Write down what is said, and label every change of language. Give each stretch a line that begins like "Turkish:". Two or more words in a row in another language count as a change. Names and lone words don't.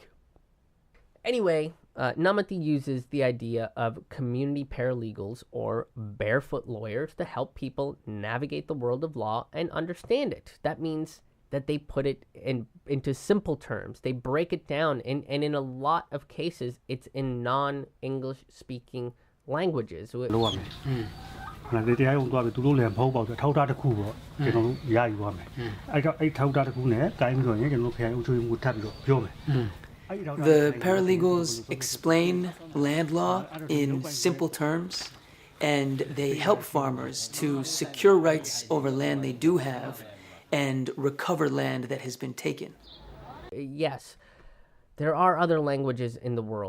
English: Anyway, Namati uses the idea of community paralegals or barefoot lawyers to help people navigate the world of law and understand it. That means that they put it into simple terms. They break it down, and in a lot of cases, it's in non-English speaking languages.
Burmese: 你တရားရုံးသွားပြီးသူတို့လည်းမဟုတ်ပါဘူးထောက်ထားတစ်ခုပေါ့ကျွန်တော်တို့ရယူရမယ်အဲ့တော့အဲ့ထောက်ထားတစ်ခုနဲ့တိုင်းပြီးတော့ရင်ကျွန်တော်တို့ခရိုင်အုပ်ချုပ်ရေးမှူးထပ်ပြီးတော့ပြောမယ်
English: The paralegals explain land law in simple terms, and they help farmers to secure rights over land they do have and recover land that has been taken. Yes, there are other languages in the world.